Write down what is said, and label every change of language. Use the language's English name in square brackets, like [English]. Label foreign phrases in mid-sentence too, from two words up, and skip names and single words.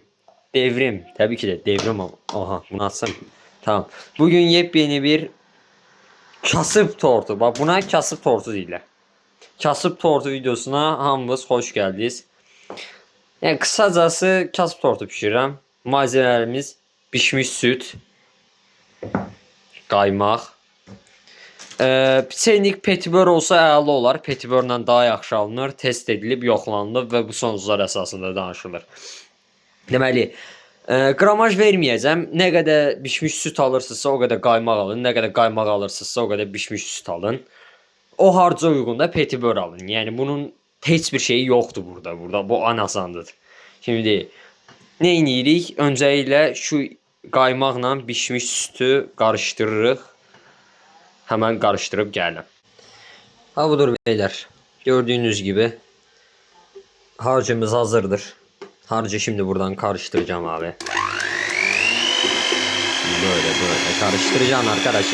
[Turkish] Devrim. Tabii ki de devrim ama. Aha, bunu atsam. Tamam. Bugün yepyeni bir kasıp tortu. [Azerbaijani] Bak buna kasıp tortu deyirlər. Kasıp tortu videosuna hamınız [Turkish] hoş geldiniz. Yani kısacası [Azerbaijani] kasıp tortu pişirirəm. [Turkish] Malzemelerimiz pişmiş süt, [Azerbaijani] qaymaq. Çeynik petibör olsa əla olar. Petibörlə daha yaxşı alınır, test edilib, yoxlanılır və bu sonuçlar əsasında danışılır. Deməli, qramaj verməyəcəm. Nə qədər bişmiş süt alırsınızsa, o qədər qaymaq alın. Nə qədər qaymaq alırsınızsa, o qədər bişmiş süt alın. O harca uyğun da petibör alın. Yəni bunun heç bir şeyi yoxdur burada. Burada bu ən asandır. Şimdi nə edirik? Öncəliklə şu qaymaqla bişmiş sütü qarışdırırıq. [Turkish] Hemen karıştırıp geldim. Ha budur beyler. Gördüğünüz gibi harcımız [Azerbaijani] hazırdır. [Turkish] Harcı şimdi buradan karıştıracağım abi. Böyle karıştıracağım arkadaş.